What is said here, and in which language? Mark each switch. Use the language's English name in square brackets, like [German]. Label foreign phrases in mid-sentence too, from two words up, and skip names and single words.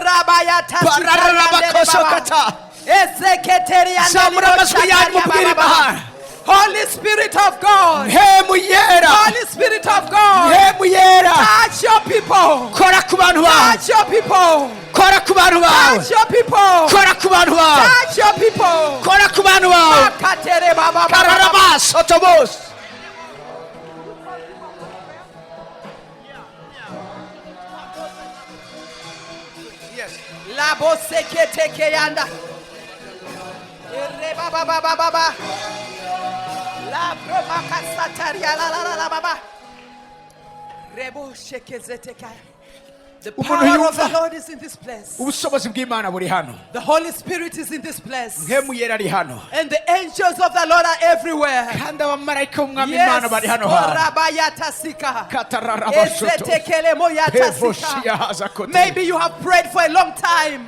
[English] Holy Spirit of God. Holy Spirit of God. Touch your people. Touch your people. Touch your people. Touch your people. La bosse che te che anda. Re baba baba baba. La broma casataria la baba. Rebo sheke kai. The power of the Lord is in this place. The Holy Spirit is in this place. And the angels of the Lord are everywhere. Yes. Maybe you have prayed for a long time.